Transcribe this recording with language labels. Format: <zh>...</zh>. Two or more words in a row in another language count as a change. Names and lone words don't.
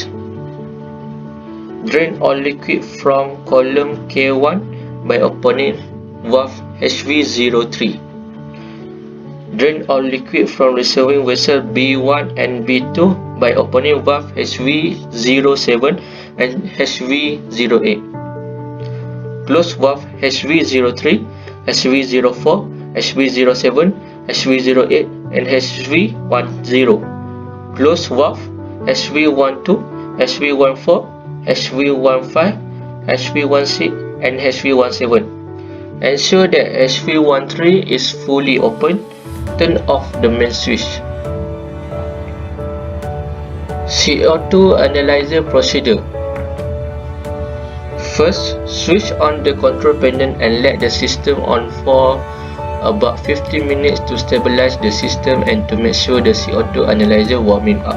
<en>Drain all liquid from column K1 by opening valve HV03. Drain all liquid from receiving vessel B1 and B2 by opening valve HV07 and HV08. Close valve HV03, HV04, HV07, HV08 and HV10. Close valve HV12, HV14, HV15, HV16 and HV17. Ensure that HV13 is fully open. Turn off the main switch. CO2 analyzer procedure. First, switch on the control panel and let the system on for about 15 minutes to stabilize the system and to make sure the CO2 analyzer warming up.</en>